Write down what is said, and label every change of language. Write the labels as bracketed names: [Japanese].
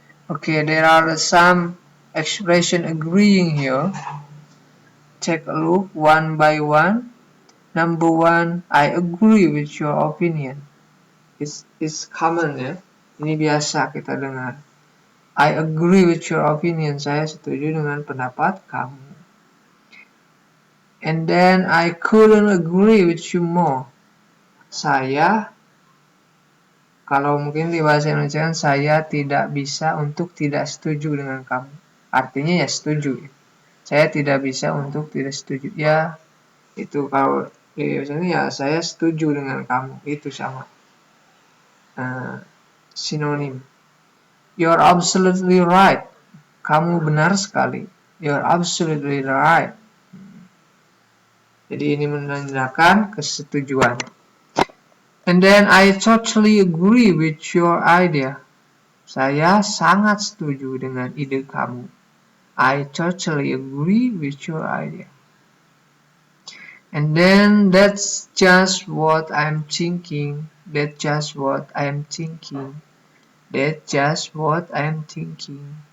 [English] Okay, there are some expression agreeing here. Take a look one by one. Number one, I agree with your opinion. It's common [Indonesian] ya. Ini biasa kita dengar. [English] I agree with your opinion. [Indonesian] Saya setuju dengan pendapat kamu. [English] And then I couldn't agree with you more. [Indonesian] Saya, kalau mungkin di bahasa Indonesia, saya tidak bisa untuk tidak setuju dengan kamu. Artinya ya setuju. Saya tidak bisa untuk tidak setuju. Ya, itu kalau biasanya ya saya setuju dengan kamu. Itu sama. Sinonim. [English] You're absolutely right. [Indonesian] Kamu benar sekali. [English] You're absolutely right. [Indonesian] Jadi ini menandakan kesetujuan. [English] And then I totally agree with your idea. [Indonesian] Saya sangat setuju dengan ide kamu. [English] I totally agree with your idea. And then that's just what I'm thinking. That's just what I'm thinking. That's just what I'm thinking.